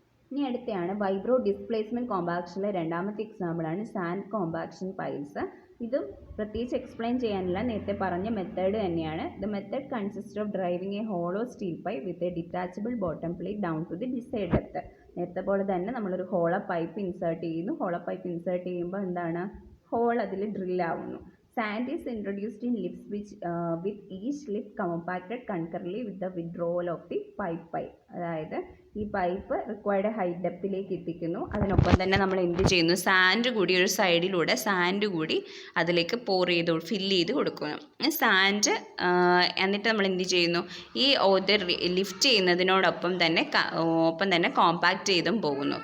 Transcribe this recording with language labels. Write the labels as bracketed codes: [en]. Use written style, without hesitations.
[ml] ഇനി അടുത്തെയാണ് വൈബ്രോ ഡിസ്പ്ലേസ്മെൻറ്റ് കോമ്പാക്ഷനിലെ രണ്ടാമത്തെ എക്സാമ്പിളാണ് സാൻഡ് കോമ്പാക്ഷൻ പൈൽസ്. ഇതും പ്രത്യേകിച്ച് എക്സ്പ്ലെയിൻ ചെയ്യാനില്ല, നേരത്തെ പറഞ്ഞ മെത്തേഡ് തന്നെയാണ്. [en] The method consist of driving a hollow steel pipe with a detachable bottom plate down to the decide depth. [ml] നേരത്തെ പോലെ തന്നെ നമ്മളൊരു ഹോളോ പൈപ്പ് ഇൻസേർട്ട് ചെയ്യുന്നു. ഹോളോ പൈപ്പ് ഇൻസേർട്ട് ചെയ്യുമ്പോൾ എന്താണ്? ഹോൾ അതിൽ ഡ്രില്ലാവുന്നു. [en] Sand is introduced in lifts with each lift compacted concurrently with the withdrawal of the pipe. [ml] അതായത് ഈ പൈപ്പ് റിക്വയർഡ് ഹൈറ്റ് ഡെപ്തിലേക്ക് എത്തിക്കുന്നു. അതിനൊപ്പം തന്നെ നമ്മൾ എന്ത് ചെയ്യുന്നു? സാൻഡ് കൂടി ഒരു സൈഡിലൂടെ സാൻഡ് കൂടി അതിലേക്ക് ഫില്ല് ചെയ്ത് കൊടുക്കുന്നു. സാൻഡ് എന്നിട്ട് നമ്മൾ എന്ത് ചെയ്യുന്നു? ഈ ലിഫ്റ്റ് ചെയ്യുന്നതിനോടൊപ്പം തന്നെ കോമ്പാക്റ്റ് ചെയ്തും പോകുന്നു.